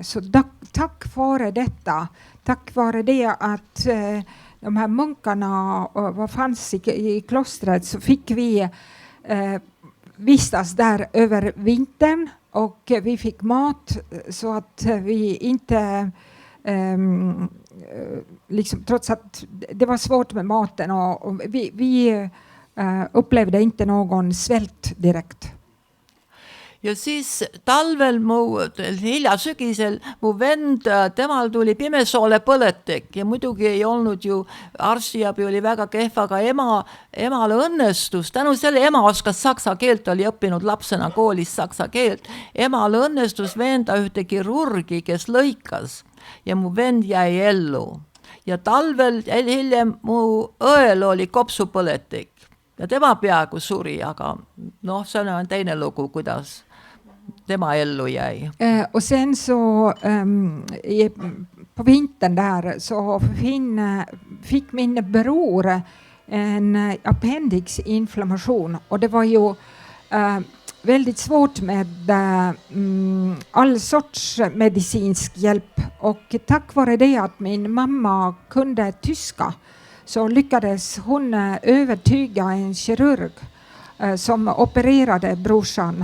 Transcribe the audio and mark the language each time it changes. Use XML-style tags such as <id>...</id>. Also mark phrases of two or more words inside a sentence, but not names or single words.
<sv>Så tack vare detta, tack vare det att de här munkarna fanns i klostret så fick vi vistas där över vintern. Och vi fick mat så att vi inte, liksom, trots att det var svårt med maten och vi upplevde inte någon svält direkt.</sv> <et>Ja siis talvel hilja sügisel mu vend, temal tuli pimesoole põletik ja muidugi ei olnud ju arstiabi oli väga kehv, aga emale õnnestus. Tänu selle ema oskas saksa keelt, oli õppinud lapsena koolis saksa keelt. Emale õnnestus veenda ühte kirurgi, kes lõikas ja mu vend jäi ellu. Ja talvel hiljem mu õel oli kopsupõletik ja tema peaaegu suri, aga see on teine lugu, kuidas tema ellu jäi.</et> <sv>Och sen så på vintern där så fick min bror en appendixinflammation och det var ju väldigt svårt med all sorts medicinsk hjälp och tack vare det att min mamma kunde tyska så lyckades hon övertyga en kirurg som opererade brorsan.</sv>